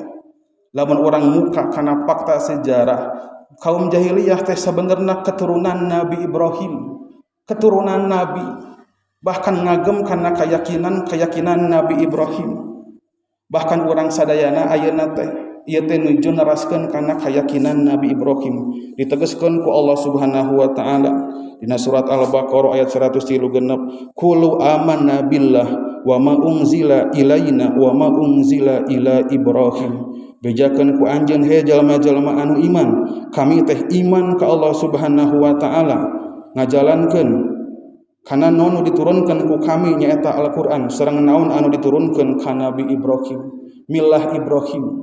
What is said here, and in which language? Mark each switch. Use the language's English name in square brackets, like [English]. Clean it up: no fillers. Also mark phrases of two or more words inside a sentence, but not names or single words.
[Sundanese] Lamun urang muka kana fakta sejarah, kaum jahiliyah teh sabenerna keturunan Nabi Ibrahim, keturunan Nabi, bahkan ngagem kana keyakinan Nabi Ibrahim. bahkan urang sadayana ayeuna teh ieu teh nuju neraskeun kana keyakinan Nabi Ibrahim ditegaskeun ku Allah Subhanahu [Arabic] وتعالى [Sundanese] dina surat Al-Baqarah ayat 136 [Arabic] قولوا آمنا بالله وما أنزل إلينا وما أنزل إلى إبراهيم [Sundanese] bejakeun ku anjeun he jalma-jalma anu iman kami teh iman ka Allah [Arabic] سبحانه وتعالى [Sundanese] ngajalankeun kana naon diturunkeun ku kami nyaeta Al-Qur'an sareng naon anu diturunkeun ka Nabi Ibrahim [Arabic] ملة إبراهيم.